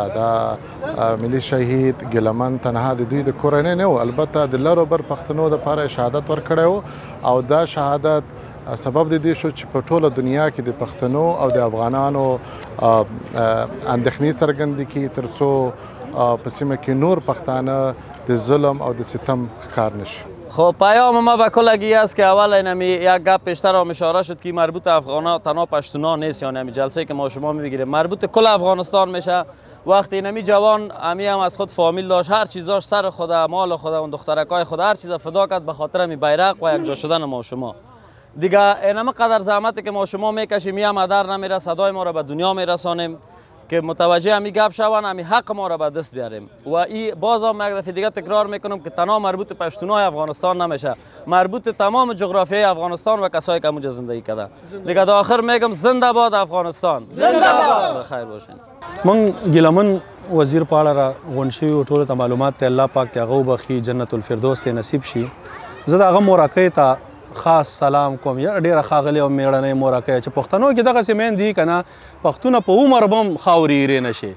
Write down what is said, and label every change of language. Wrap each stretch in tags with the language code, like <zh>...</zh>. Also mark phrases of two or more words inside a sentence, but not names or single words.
<ps>دا ملي شهید ګیلمن تنها د دوی د کورنۍ نه و، البته د لر او بر پښتنو دپاره شهادت ورکړی و او دا شهادت سبب د دې شو چې په ټوله دنیا کې د پښتنو او د افغانانو اندېښنې څرګندې کړي تر څو په سیمه کې نور پښتانه د ظلم او د ستم ښکار نشي.</ps> <fa>خب پیام ما به کلگی است که اول اینمی یک گپ پیشتر هم اشاره شد که مربوط افغانا تنها پشتونا نیست، یعنی همی جلسه که ما شما میبگیریم مربوط کل افغانستان میشه. وقتی اینمی جوان امی هم از خود فامیل داشت، هر چیزاش سر خود، مال خود، اون دخترکای خود، هر چیز فدا کرد به خاطر می بیرق و یکجا شدن ما شما. دیگه اینم قدر زحمتی که ما شما میکشیم میام هدر نمیره، صدای ما را به دنیا میرسانیم که متوجه همی گپ شوند، همی حق ما را به دست بیاریم. و این باز هم یک دفعه دیگه تکرار میکنم که تنها مربوط پشتونای افغانستان نمیشه، مربوط تمام جغرافیای افغانستان و کسایی که اونجا زندگی کرده. دیگه تا آخر میگم زنده باد افغانستان، زنده باد. خیر باشین.</fa> <ps>من ګیلمن وزیر په اړه را غونډ شوي و ټولو ته معلومات ته الله پاک ته هغه وبخي،</ps> <ar>جنت الفردوس</ar> <ps>ته نصیب شي. زه د هغه مورکۍ ته خاص سلام کوم. ډېره ښاغلې او مېړنۍ مورکۍ چې پښتنو کې دغسې میندې دي که نه، پښتونه په عمر به هم خاورې ایرې نه شي.</ps>